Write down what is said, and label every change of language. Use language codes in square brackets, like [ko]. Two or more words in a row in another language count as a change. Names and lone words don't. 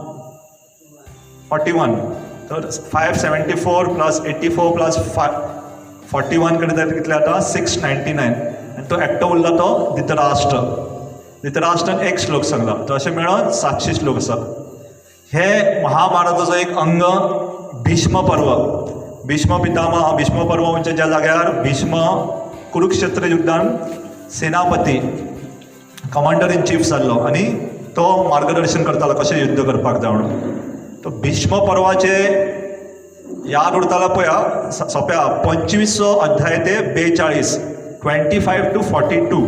[kok] तर 574 प्लस 84 प्लस 41 कडेन जाल्यार कितले जाता? 699. आनी तो एकटो उरला तो धृतराष्ट्र. धृतराष्ट्रान 1 श्लोक सांगला. तर अशें मेळोन 700 श्लोक आसा. हे महाभारताचो एक अंग भीष्म पर्व. भीष्म पितामह. भीष्म पर्व म्हणजे ज्या जाग्यार भीष्म कुरुक्षेत्र युद्धान सेनापती, [en] commander in chief [kok] जाल्लो आनी तो मार्गदर्शन करतालो कशें युद्ध करपाक जाय म्हणून. तो भीष्म पर्वाचे याद उरतालो पळया सोंप्या 25 अध्याय ते 42, 25 to 42.